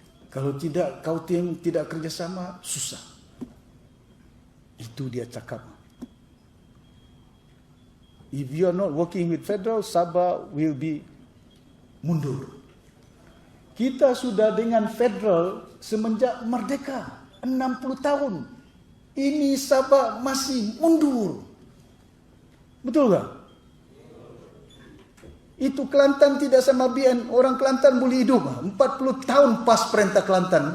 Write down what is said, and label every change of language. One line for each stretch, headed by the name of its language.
Malay: Kalau tidak, Kautim tidak kerjasama, susah. Itu dia cakap.
English: If you are not working with federal, Sabah will be
Malay: mundur. Kita sudah dengan federal semenjak merdeka. 60 tahun. Ini Sabah masih mundur. Betul tak? Itu Kelantan tidak sama BN. Orang Kelantan boleh hidup. 40 tahun pas perintah Kelantan.